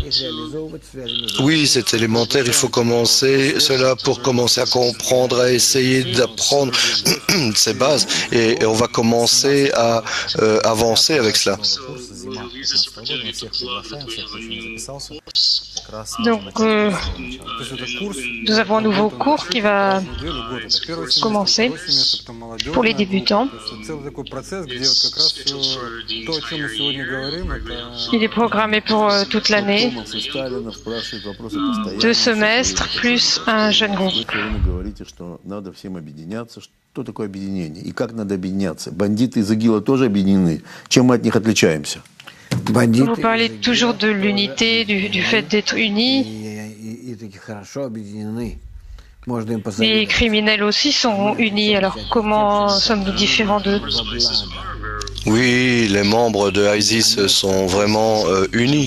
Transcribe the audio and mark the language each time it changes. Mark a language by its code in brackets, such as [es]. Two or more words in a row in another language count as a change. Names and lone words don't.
[fr] Oui, c'est élémentaire, il faut commencer cela pour commencer à comprendre, à essayer d'apprendre ces bases, et on va commencer à avancer avec cela. Donc, [ru] То есть это курс [fr] nous avons un nouveau cours qui va [ru] неделю, год. Это первое семестр, [fr] commencer [ru] второй семестр, потом молодежная [fr] pour les [ru] группа. [fr] débutants. [ru] То есть это целый такой процесс, где вот как раз то, о чем мы сегодня говорим, это [fr] Il est programmé pour toute l'année, [ru] Томас и Сталинов спрашивают вопросы постоянно. [fr] 2 semestres plus un jeune [ru] Вы [fr] groupe. [ru] все время говорите, что надо всем объединяться. Что такое объединение? И как надо объединяться? Бандиты из ИГИЛа тоже объединены. Чем мы от них отличаемся? [fr] Vous parlez toujours de l'unité, du fait d'être unis. Les criminels aussi sont unis, alors comment sommes-nous différents d'eux? Oui, les membres de ISIS sont vraiment unis.